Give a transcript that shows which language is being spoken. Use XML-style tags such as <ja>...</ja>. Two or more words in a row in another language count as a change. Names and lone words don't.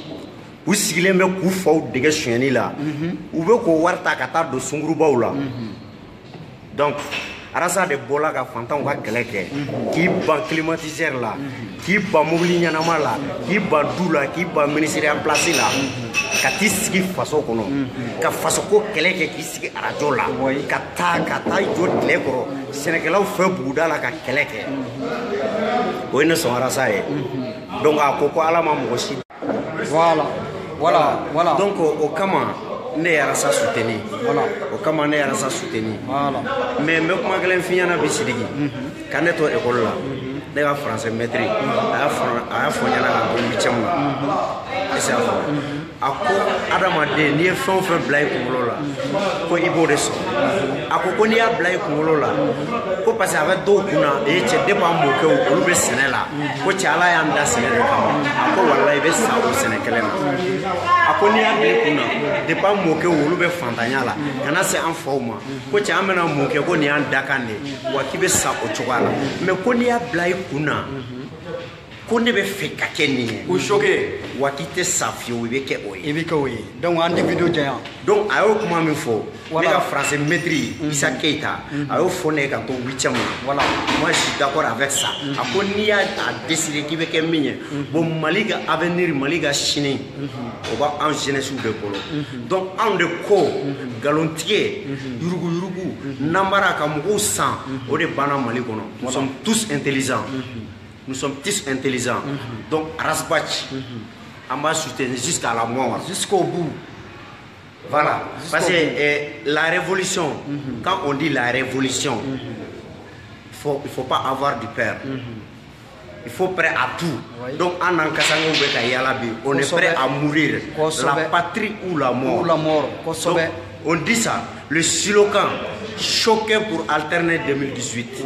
<bm>u sigilen bɛ k'u faw dege sonyɛni la u bɛ k'o wari ta ka taa don sungurubaw la donc Arasa de bɔra ka fantanw ka kɛlɛ kɛ k'i ban climatiseur la k'i ban mobili ɲɛnama la k'i ban du la k'i ban</bm> <fr>ministère en place</fr> <bm>la ka t'i sigi faso kɔnɔ ka fasoko kɛlɛ kɛ k'i sigi arajo la ka taa jɔ tile kɔrɔ sɛnɛkɛlaw fɛ buguda la ka kɛlɛ kɛ o ye ne sɔn Arasa ye donc a ko ala ma mɔgɔ si voilà donc o kama ne ye Arasa soutenir o kama ne ye Arasa soutenir mais n bɛ kuma kelen f'i ɲɛna bi Sidiki ka ne to école la ne ka</bm> <fr>français maître</fr> <bm>a y'a fɔ n ɲɛna ka bɔ 8e la est-ce que y'a faamu a ko adamaden n'i ye fɛn o fɛn bila i kunkolo la ko i b'o de sɔrɔ a ko n'i y'a bila i kunkolo la ko</bm> <fr>parce que</fr> <bm>a bɛ dɔw kunna cɛ depuis an mɔkɛw olu bɛ sɛnɛ la ko cɛ Ala y'an da sɛnɛ de kama a ko walahi i bɛ sa o sɛnɛ kelen na a ko n'i y'a bila i kunna depuis an mɔkɛw olu bɛ fantanya la kana se an faw ma ko cɛ an bɛna mun kɛ ko nin y'an dakan de wa k'i bɛ sa o cogoya la mais ko n'i y'a bila i kunna ko ne bɛ fɛ ka kɛ nin ye ko choqué wa k'i tɛ sa fiyewu i bɛ kɛ o ye donc an tɛ video janya donc a y'o kuma min fɔ ne ka</bm> <fr>français maître</fr> <bm>Issa Keita a y'o fɔ ne ye ka to 8e voilà</bm> <fr>moi je suis d'accord avec ça</fr> <bm>a ko n'i y'a décidé k'i bɛ kɛ min ye bon Mali ka avenir Mali ka sini o b'an jeunesse de bolo donc anw de ko nkalontigɛ yurugu nanbara ka mɔgɔw san o de banna Mali kɔnɔ</bm> <fr>nous sommes tous intelligents nous sommes tous intelligents donc Aras Bachi on va soutenir jusqu'à la mort jusqu'au bout voilà parce que la révolution quand on dit la révolution il faut pas avoir du peur il faut prêt à tout donc en encassant on est prêt à mourir la patrie ou la mort donc, on dit ça le slogan choqué pour alterner 2018</fr>